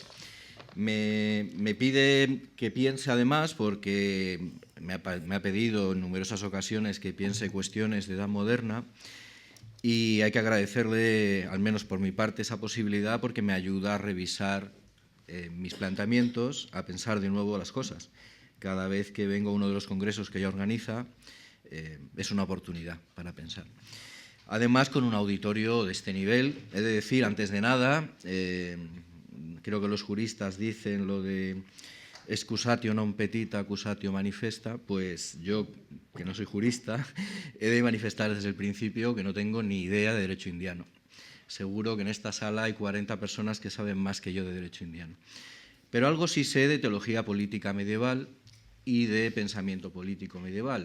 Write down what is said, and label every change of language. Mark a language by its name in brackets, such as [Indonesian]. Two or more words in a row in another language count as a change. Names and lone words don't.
[Spanish] Me pide que piense además, porque me ha pedido en numerosas ocasiones que piense cuestiones de edad moderna, y hay que agradecerle, al menos por mi parte, esa posibilidad, porque me ayuda a revisar mis planteamientos, a pensar de nuevo las cosas. Cada vez que vengo a uno de los congresos que ella organiza, es una oportunidad para pensar. Además, con un auditorio de este nivel, he de decir, antes de nada, creo que los juristas dicen lo de [Latin] excusatio non petita, accusatio manifesta, [Spanish] pues yo, que no soy jurista, he de manifestar desde el principio que no tengo ni idea de derecho indiano. seguro que en esta sala hay 40 personas que saben más que yo de derecho indiano. Pero algo sí sé de teología política medieval y de pensamiento político medieval.